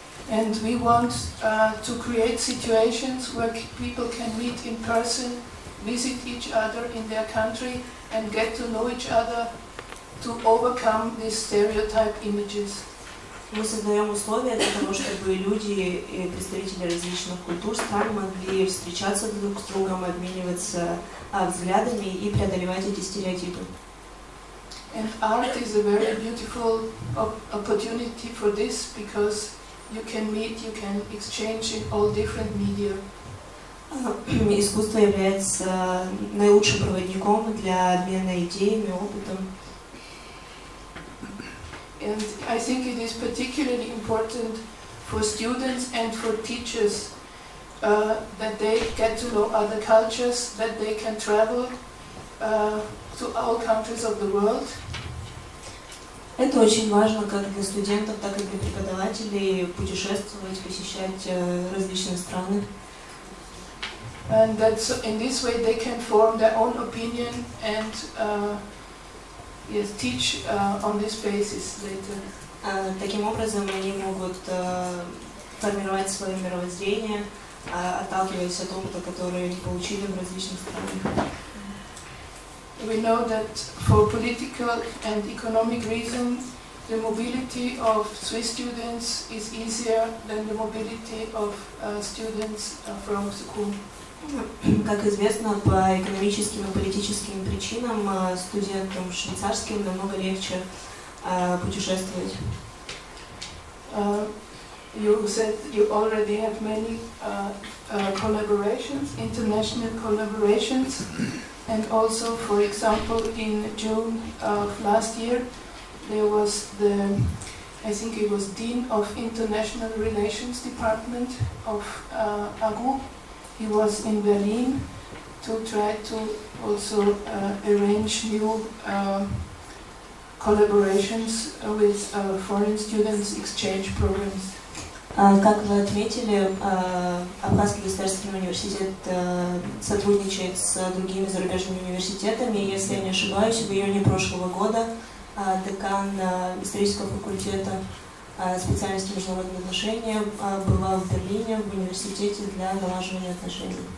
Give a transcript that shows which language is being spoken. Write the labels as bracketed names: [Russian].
[English] And we want to create situations where people can meet in person, visit each other in their country, and get to know each other to overcome these stereotyped images. [Russian] Мы создаем условия для того, чтобы люди и представители различных культур, стран могли встречаться друг с другом, обмениваться взглядами и преодолевать эти стереотипы. [English] And art is a very beautiful opportunity for this because you can meet, you can exchange in all different media. [Russian] Искусство является наилучшим проводником для обмена идеями, опытом. [English] And I think it is particularly important for students and for teachers that they get to know other cultures, that they can travel to all countries of the world. [Russian] Это очень важно как для студентов, так и для преподавателей путешествовать, посещать различные страны. [English] And that's in this way they can form their own opinion and teach on this basis later. [Russian] Таким образом, они могут формировать свое мировоззрение, отталкиваясь от опыта, который они получили в различных странах. [English] We know that for political and economic reasons, the mobility of Swiss students is easier than the mobility of students from school. [Russian] Как известно, по экономическим и политическим причинам студентам швейцарским намного легче путешествовать. [English] You said you already have many collaborations, international collaborations, and also, for example, in June of last year, there was I think it was Dean of International Relations Department of AGU. He was in Berlin to try to also arrange new collaborations with foreign students exchange programs. [Russian] Как вы отметили, Абхазский государственный университет сотрудничает с другими зарубежными университетами. Если я не ошибаюсь, в июне прошлого года декан исторического факультета специальности международные отношения была в Берлине в университете для налаживания отношений.